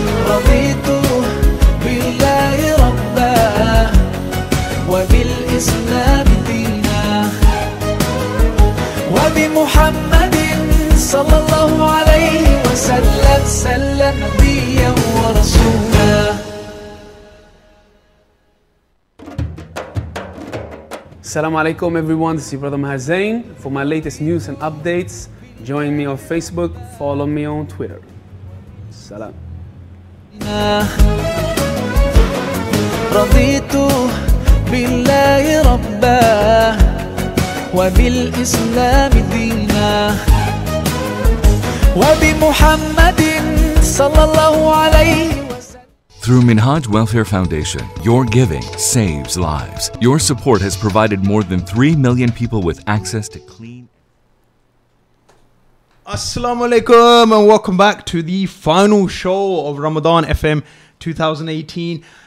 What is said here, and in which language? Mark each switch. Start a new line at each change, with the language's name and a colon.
Arabic: رضيت بالله ربا وبالإسلام دينا وبمحمد صلى الله عليه وسلم سلم نبيا ورسولا
English: Assalamu alaikum everyone, this is your brother Maher Zain. For my latest news and updates, join me on Facebook, follow me on Twitter. Salam.
Arabic: رضيت بالله ربا وبالإسلام دينا وبمحمد صلى الله عليه وسلم.
English: Through Minhaj Welfare Foundation, your giving saves lives. Your support has provided more than 3 million people with access to clean. Assalamu alaikum and welcome back to the final show of Ramadan FM 2018.